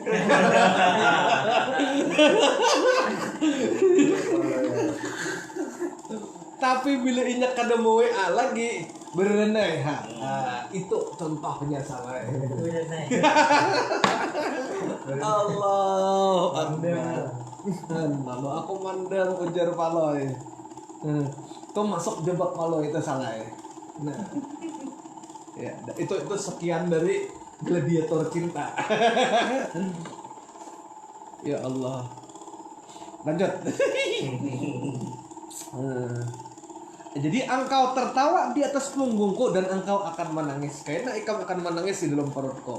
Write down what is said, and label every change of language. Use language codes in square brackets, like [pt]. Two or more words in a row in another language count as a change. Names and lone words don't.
[bjn] Tapi bila inyak kada mau WA lagi berenai itu contohnya salah. [ar] الله أكبر. [bjn] Lalu aku mandang ujar paloi. Tuh masuk jebak paloi itu salah ya. [id] Nah, ya itu sekian dari gladiator cinta. Ya Allah. Lanjut. Jadi engkau tertawa di atas punggungku dan engkau akan menangis karena engkau akan menangis di dalam perutku.